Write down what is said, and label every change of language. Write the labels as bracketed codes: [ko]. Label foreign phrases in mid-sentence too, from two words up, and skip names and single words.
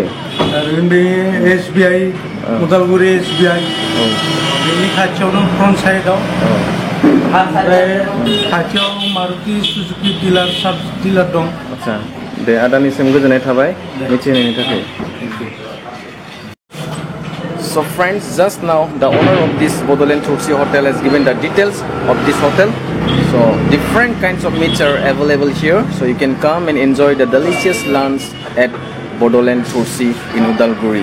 [brx] ओरैनो बे SBI उदालगुरि SBI बेनि खाथियावनो फ्रन्ट साइडआव ओमफ्राय खाथियाव मारुति सुजुकी [en] dealer sub dealer [brx] दं आदसा दे आदानिसिम गोजोननाय थाबाय मिथिहोनायनि थाखाय [en] So friends, just now the owner of this Bodoland Thursi hotel has given the details of this hotel. So different kinds of meats are available here. So you can come and enjoy the delicious lunch at Bodoland Thursi in Udalguri.